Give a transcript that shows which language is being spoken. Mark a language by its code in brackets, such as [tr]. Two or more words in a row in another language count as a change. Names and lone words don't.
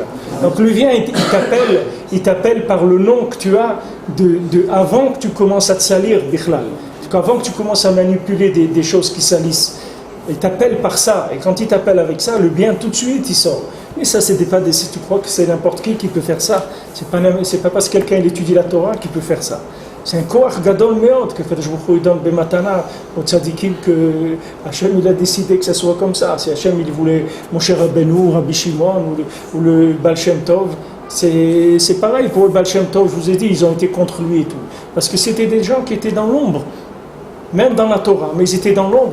[fr] Donc lui vient, il t'appelle par le nom que tu as avant que tu commences à te salir, bichlal. Avant que tu commences à manipuler des choses qui salissent. Il t'appelle par ça. Et quand il t'appelle avec ça, le bien tout de suite, il sort. Mais ça, si tu crois que c'est n'importe qui peut faire ça. C'est pas parce que quelqu'un étudie la Torah qui peut faire ça. C'est un [he] כוח גדול מאוד [fr] que [he] קדוש ברוך הוא [fr] lui donne bematana au tzadikim que Hachem il a décidé que ça soit comme ça. Si Hachem il voulait Moshe Rabbeinu, Rabbi Shimon ou le Baal Shem Tov, c'est pareil pour le Baal Shem Tov. Je vous ai dit, ils ont été contre lui et tout, parce que c'était des gens qui étaient dans l'ombre, même dans la Torah, mais ils étaient dans l'ombre.